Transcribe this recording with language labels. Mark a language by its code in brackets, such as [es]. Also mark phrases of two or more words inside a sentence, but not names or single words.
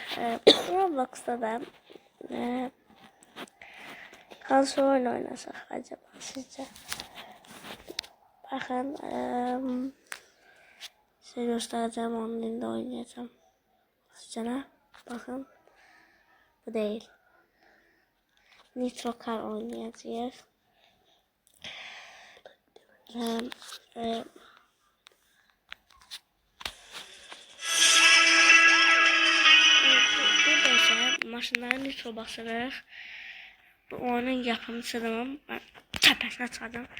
[az] Roblox'da da hansı oyun oynasaq acaba sizcə? Baxın, sizə göstərəcəm, onun dilində oynayacağım. Sizcə nə? Baxın, bu deyil. Nitro Car oynayacağıq. Burada ise maşınlara nitro basırıq. Bu oyunun yapımcısıdır. Ben təpəsinə çıxacağım.